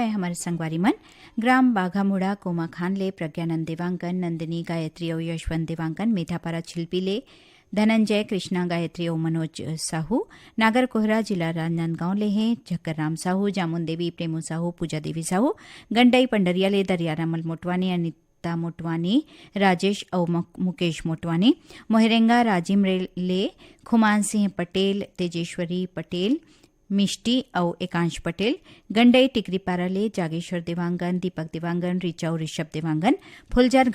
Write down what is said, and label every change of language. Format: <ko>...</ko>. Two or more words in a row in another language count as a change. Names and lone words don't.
<hne>हमारे संगवारी मन ग्राम बाघामुड़ा कोमा खान ले प्रज्ञानंद देवांगन नंदिनी गायत्री और यशवंत देवांगन मेधापारा छिल्पी ले धनंजय कृष्णा गायत्री और मनोज साहू नागर कोहरा जिला राजनांदगांव ले हैं झक्कर राम साहू जामुन देवी प्रेमू साहू पूजा देवी साहू गंडई पंडरिया ले दरियारामल मोटवानी अनिता मोटवानी राजेश और मुकेश मोटवानी मोहरेंगा राजिम ले खुमान सिंह पटेल तेजेश्वरी पटेल मिष्टी और एकांश पटेल गंडई टिकरीपारा ले जागेश्वर देवांगन दीपक देवांगन ऋचा और ऋषभ देवांगन फुलझर</hne>